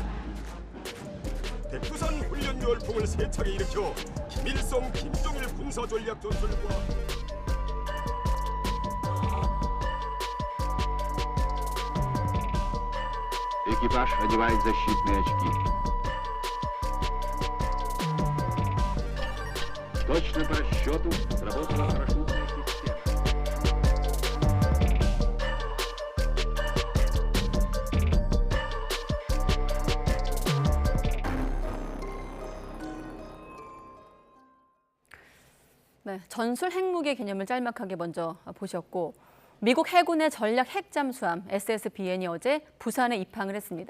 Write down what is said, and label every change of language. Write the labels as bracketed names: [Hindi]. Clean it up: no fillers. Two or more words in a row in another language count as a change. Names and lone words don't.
[Korean] 백두산 훈련 열풍을 세차게 일으켜 김일성, 김정일 군사 전략 전술과 [Russian] Экипаж одевает защитные очки. Точно по расчету сработала парашютная система. [Korean] 네, 전술 핵무기 개념을 짤막하게 먼저 보셨고, 미국 해군의 전략 핵잠수함 SSBN이 어제 부산에 입항을 했습니다.